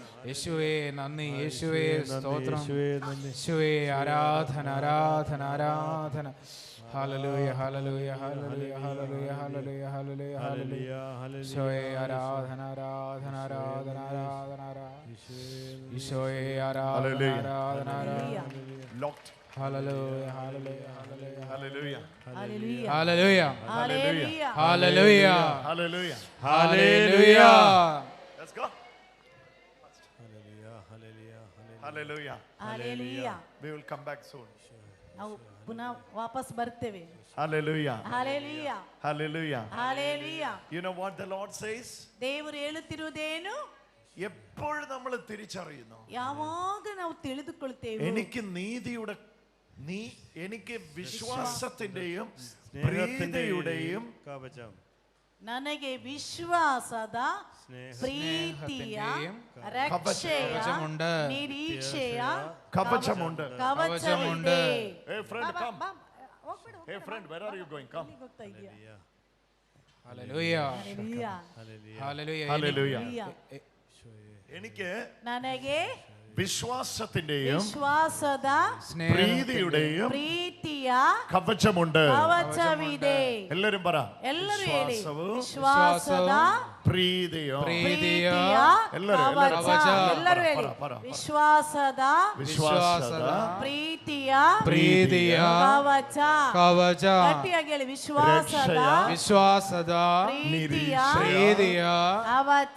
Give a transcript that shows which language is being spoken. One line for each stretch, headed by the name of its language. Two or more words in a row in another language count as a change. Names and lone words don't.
Malayalam: യേശുവേ നന്ദി, യേശുവേ സ്തോത്രം, യേശുവേ ആരാധന ആരാധന ആരാധന. ഹല്ലേലൂയ ഹല്ലേലൂയ ഹല്ലേലൂയ ഹല്ലേലൂയ ഹല്ലേലൂയ ഹല്ലേലൂയ ഹല്ലേലൂയ. യേശുവേ ആരാധന ആരാധന ആരാധന ആരാധന ആരാധന. യേശുവേ ആരാധന ആരാധന ആരാധന.
English: Hallelujah, hallelujah, hallelujah, Hallelujah. hallelujah, Hallelujah. hallelujah, hallelujah, Hallelujah. hallelujah. Let's go. Hallelujah, hallelujah, Hallelujah. Hallelujah. We will come back soon.
Kannada: ನಾವು ಪುನಃ ವಾಪಸ್ ಬರ್ತೇವೆ.
English: Hallelujah. Hallelujah. Hallelujah. Hallelujah. You know what the Lord says?
Kannada: ದೇವರು ಹೇಳುತ್ತಿರುವುದೇನು?
Malayalam: എപ്പോഴും നമ്മൾ തിരിച്ചറിയുന്നു,
Kannada: ಯಾವಾಗ ನಾವು ತಿಳಿದುಕೊಳ್ಳುತ್ತೇವೆ
Malayalam: എനിക്ക് നീതിയുടെ എനിക്ക് വിശ്വാസത്തിന്റെയും പ്രീതിയുടെയും കവചം,
Kannada: ನನಗೆ ವಿಶ್ವಾಸದ ಪ್ರೀತಿಯ ರಕ್ಷೆಯ ನಿರೀಕ್ಷೆಯ
Malayalam: കവചമുണ്ട്.
Kannada: ಕವಚವಿದೆ.
English: Hey friend, come. Hey friend, where are you going? Come. Hallelujah, Hallelujah. Hallelujah. എനിക്ക്
Kannada: ನನಗೆ
Malayalam: വിശ്വാസത്തിന്റെയും
Kannada: ವಿಶ್ವಾಸದ
Malayalam: പ്രീതിയുടെയും
Kannada: ಪ್ರೀತಿಯ
Malayalam: കവചമുണ്ട്.
Kannada: ಕವಚವಿದೆ.
Malayalam: എല്ലാരും പറ.
Kannada: ಎಲ್ಲರೂ ಹೇಳಿ.
Malayalam: വിശ്വാസവും
Kannada: ವಿಶ್ವಾಸದ
Malayalam: പ്രീതിയും.
Kannada: ಪ್ರೀತಿಯ ಎಲ್ಲರೂ ಕವಚ. ಎಲ್ಲರೂ ಹೇಳಿ. ವಿಶ್ವಾಸದ ಪ್ರೀತಿಯ ಕವಚ. ಕವಚ. ಗಟ್ಟಿಯಾಗಿ ಹೇಳಿ. ವಿಶ್ವಾಸದ ಪ್ರೀತಿಯ ಕವಚ.